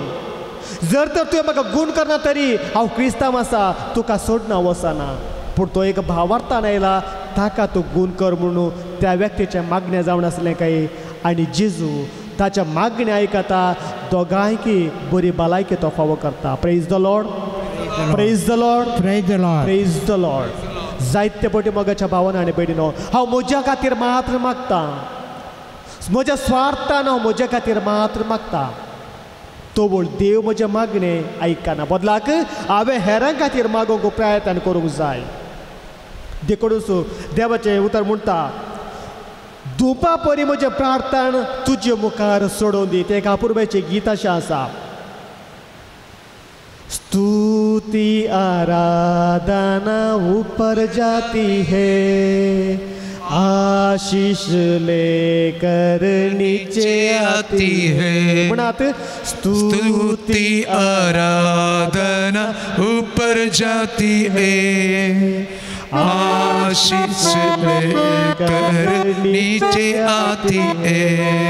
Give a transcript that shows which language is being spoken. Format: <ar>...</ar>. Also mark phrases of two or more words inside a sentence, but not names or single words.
<kok>जर तर तुवें म्हाका गूण करना तरी हांव क्रिस्तांव आसा, तुका सोडना वचना. पूण तो एक भावार्थान आयला, ताका तूं गूण कर म्हणून त्या व्यक्तीचें मागणें जावन आसलें काय. आनी जेजू ताच्या मागणें आयकता, दोगांयकी बरी भलायकी तो फावो करता.</kok> <en>Praise the Lord, Praise the Lord, Praise the Lord, Praise the Lord.</en> <kok>जायते फावटी मोगाच्या भावान आनी भयणीनो, हांव म्हज्या खातीर मात्र मागता. म्हज्या स्वार्थान हांव म्हज्या खातीर मात्र मागता. तो बोल देव म्हजे मागणें आयकना. बदलाक हांवें हेरां खातीर मागोवंक प्रयत्न करूंक जाय. देखून देवाचें उतर म्हणटा, धुपा परी म्हजें प्रार्थना तुजे मुखार सोडून दी. तें एक अपुर्बाचें गीत अशें आसा.</kok> <hi>स्तुति आराधना ऊपर जाती है, आशीष लेकर नीचे आती है.</hi> <kok>म्हणत</kok> <hi>स्तुति आराधना ऊपर जाती है, आशीष लेकर नीचे आती है.</hi>